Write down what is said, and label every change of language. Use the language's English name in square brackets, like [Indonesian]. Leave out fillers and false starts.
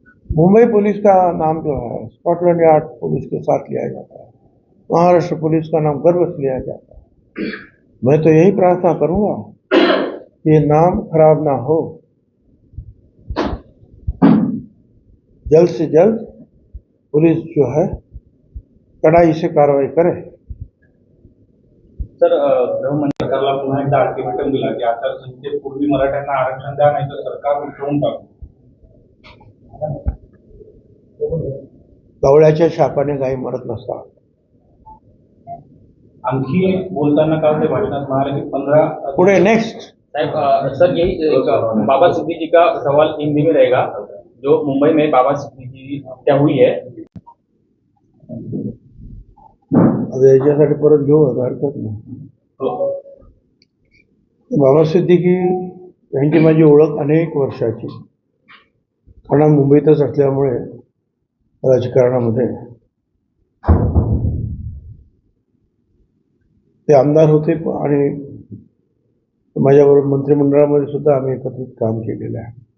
[Hindi] Mumbai police का नाम जो है स्कॉटलैंड यार्ड पुलिस के साथ लिया जाता है, महाराष्ट्र पुलिस का नाम गर्व से लिया जाता है। मैं तो यही प्रार्थना करूंगा कि ये नाम खराब ना हो, जल्द से जल्द पुलिस जो है कड़ाई से कार्रवाई करे। [Marathi] सर, गृहमंत्री सरकारला पुन्हा एकदा अल्टिमेटम दिला की आचारसंहितेपूर्वी मराठ्यांना आरक्षण द्या, नाही तर सरकार उठवून टाकू. गवळ्याच्या शापाने गायी मरत नसतात. आणखी एक बोलताना काल ते भाषणात म्हणाले की 15 पुढे नेक्स्ट [Hindi] साहब, सर यही एक बाबा सिद्दीकी का सवाल हिंदी में रहेगा। जो मुंबई में बाबा सिद्दीकी की हत्या हुई है, [Marathi] आता याच्यासाठी परत घेऊ आता हरकत नाही. बाबा सिद्दीकी यांची माझी ओळख अनेक वर्षाची, कारण मुंबईतच असल्यामुळे राजकारणामध्ये ते आमदार होते आणि माझ्याबरोबर मंत्रिमंडळामध्ये सुद्धा आम्ही एकत्रित काम केलेलं आहे.